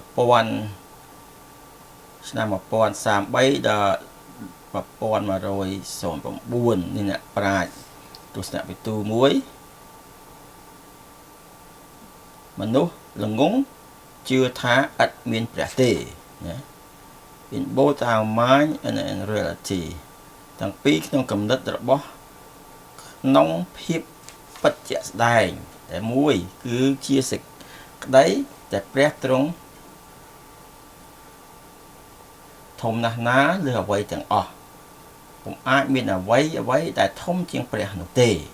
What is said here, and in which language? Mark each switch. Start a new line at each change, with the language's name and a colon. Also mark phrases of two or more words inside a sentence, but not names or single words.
Khmer: ឆ្នាំ 1033 ដល់ 1109 នេះអ្នកប្រាជ្ញទស្សនវិទូមួយ មនុស្សល្ងងជឿថាឥតមានព្រះទេណា
English: In both our mind and in reality
Khmer: ទាំងពីរក្នុងគំនិតរបស់ក្នុងភាពពិតជាក់ស្ដែងតែមួយគឺជាសេចក្តីតែព្រះទ្រង់ធំណាស់ណាលើអ្វីទាំងអស់ពុំអាចមានអ្វីដែលធំជាងព្រះនោះទេ